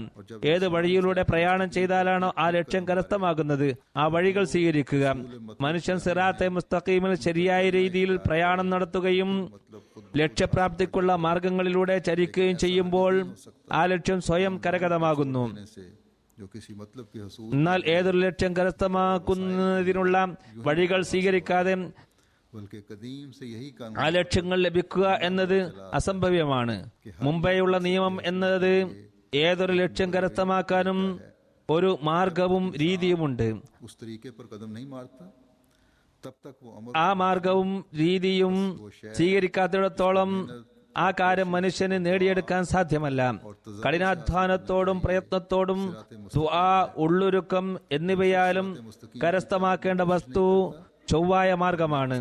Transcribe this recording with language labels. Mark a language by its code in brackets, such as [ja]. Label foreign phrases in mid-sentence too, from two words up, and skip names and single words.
[ml] ഏത് വഴിയിലൂടെ പ്രയാണം ചെയ്താലാണോ ആ ലക്ഷ്യം കരസ്ഥമാകുന്നത് ആ വഴികൾ സ്വീകരിക്കുക. മനുഷ്യൻ [ar] صراط مستقيم [ml] ശരിയായ രീതിയിൽ പ്രയാണം നടത്തുകയും ലക്ഷ്യപ്രാപ്തിക്കുള്ള മാർഗങ്ങളിലൂടെ ചരിക്കുകയും ചെയ്യുമ്പോൾ ആ ലക്ഷ്യം സ്വയം കരഗതമാകുന്നു. [ur] से जो किसी मतलब के हसूल [ml] എന്നാൽ ഏതൊരു ലക്ഷ്യം കരസ്ഥമാക്കുന്നതിനുള്ള വഴികൾ സ്വീകരിക്കാതെ [ur] बल्कि कदीम से यही कानून [ml] ആ ലക്ഷ്യങ്ങൾ ലഭിക്കുക എന്നത് അസംഭവ്യമാണ്. മുമ്പേയുള്ള നിയമം എന്നത് ഏതൊരു ലക്ഷ്യം കരസ്ഥമാക്കാനും ഒരു മാർഗവും രീതിയുമുണ്ട്. [ur] उस तरीके पर कदम नहीं मारता तब तक वो अमर [ml] ആ മാർഗവും രീതിയും സ്വീകരിക്കാത്തിടത്തോളം ആ കാര്യം മനുഷ്യന് നേടിയെടുക്കാൻ സാധ്യമല്ല. കഠിനാധ്വാനത്തോടും പ്രയത്നത്തോടും ദുആ, ഉള്ളൊരുക്കം എന്നിവയാലും കരസ്ഥമാക്കേണ്ട വസ്തു ചൊവ്വായ മാർഗമാണ്.